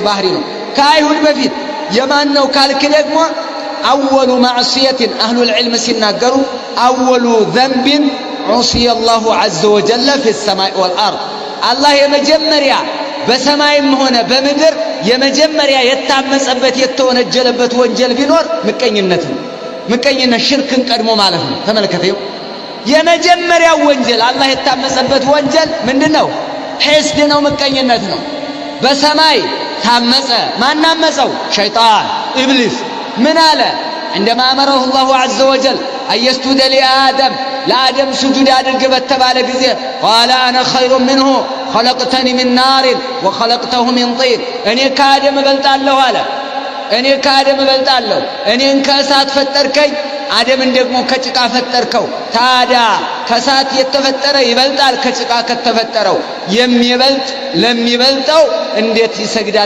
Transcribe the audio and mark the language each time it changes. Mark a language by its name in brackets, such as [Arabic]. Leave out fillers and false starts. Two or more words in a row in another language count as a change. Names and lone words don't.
[Amharic] ባህሪ ነው። ከአይሁድ በፊት የማን ነው ካልክ ደግሞ [Arabic] أول معصية أهل العلم [Amharic] ሲናገሩ [Arabic] أول ذنب عصي الله عز وجل في السماء والأرض [Amharic] አላህ የመጀመሪያ በሰማይም ሆነ በምድር የመጀመሪያ የታመጸበት የተወነጀለበት ወንጀል ቢኖር ምቀኝነት ነው። ምቀኝነት ሽርክን ቀድሞ ማለት ነው። ተመልከተው የመጀመሪያው ወንጀል አላህ የታመጸበት ወንጀል ምንድነው? ሒስድ ነው፣ ምቀኝነት ነው። በሰማይ ታመጸ። ማን አመጸው? ሸይጣን ኢብሊስ። ምን አለ? [Arabic] عندما امره الله عز وجل ان يسجد لآدم [Amharic] ለአደም ስጁድ አድርግ በተባለ ጊዜ [Arabic] قال انا خير منه خلقتني من نار وخلقته من طين [Amharic] እኔ ከአደም እበልጣለሁ አለ። እኔን ከእሳት ፈጠርከኝ፣ አደምን ደግሞ ከጭቃ ፈጠርከው። ታዲያ ከእሳት የተፈጠረ ይበልጣል ከጭቃ ከተፈጠረው? የሚበልጥ ለሚበልጠው እንዴት ይሰግዳል?